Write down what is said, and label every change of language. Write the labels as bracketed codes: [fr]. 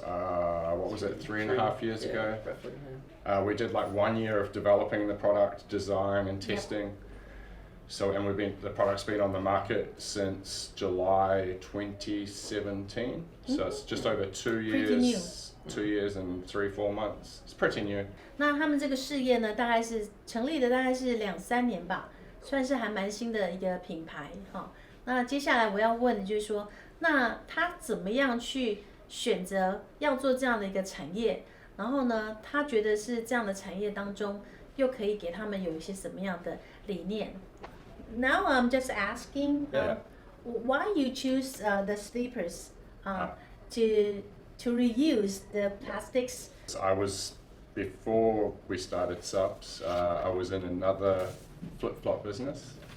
[en] What was it, 3.5 years ago? We did like 1 year of developing the product, design and testing. So, and the product's been on the market since July 2017. So it's just over 2 years. Pretty new. 2 years and 3-4 months. It's pretty new. [zh] 那他们这个事业呢，大概是成立的大概是2-3年吧，算是还蛮新的一个品牌哈。那接下来我要问的就是说，那他怎么样去选择要做这样的一个产业？然后呢，他觉得是这样的产业当中又可以给他们有一些什么样的理念。 [en] Now I'm just asking, why you choose the sleepers to reuse the plastics? I was, before we started Subs, I was in another flip-flop business.